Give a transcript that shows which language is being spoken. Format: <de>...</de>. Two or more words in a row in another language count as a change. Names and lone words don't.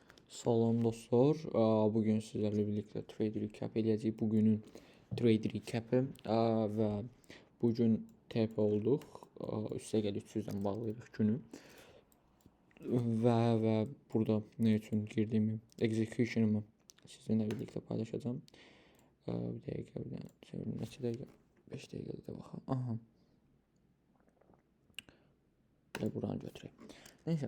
<az>Salam dostlar.</az> <tr>Bugün sizlerle birlikte</tr> <en>trade recap</en> <tr>edeceğiz. Bugünün</tr> <en>trade recap'i</en> <tr>ve bugün TP olduq.</tr> <az>Üstəgəl 300-dən bağlayırıq günü. Və burada ne üçün girdiyimi, execution'ımı sizinlə birlikte paylaşacağım. Bir dəqiqə, neçə dəqiqə? 5 dəqiqədə də baxaq. Aha. Buranı götürək. Neyse.</az>